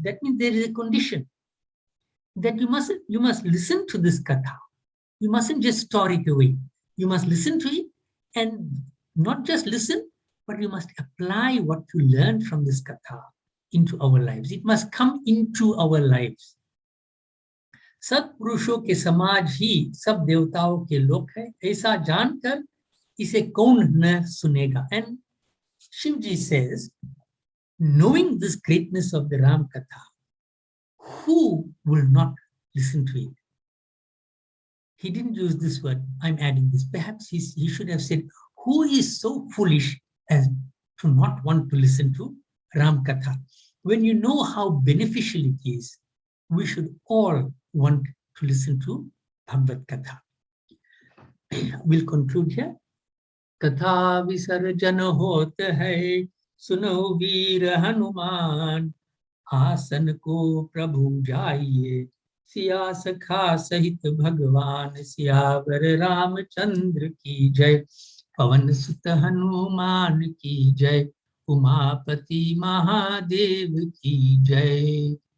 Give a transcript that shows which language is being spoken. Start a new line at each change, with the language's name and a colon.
English: That means there is a condition that you must listen to this katha. You mustn't just store it away. You must listen to it, and not just listen, but you must apply what you learned from this katha into our lives. It must come into our lives.
Hindi: सत पुरुषों के समाज ही सब देवताओं के लोक है, ऐसा जानकर इसे कौन न सुनेगा.
English: And Shivji says, knowing this greatness of the Ram Katha, who will not listen to it? He didn't use this word, I'm adding this. Perhaps he should have said, who is so foolish as to not want to listen to Ram Katha? When you know how beneficial it is, we should all want to listen to Bhagavad Katha. We'll conclude here.
Hindi: Katha visarjan hot hai, suno veer Hanuman, आसन को प्रभु जाइए, सिया सखा सहित भगवान, सियावर रामचंद्र की जय, पवन सुत हनुमान की जय, उमापति महादेव की जय.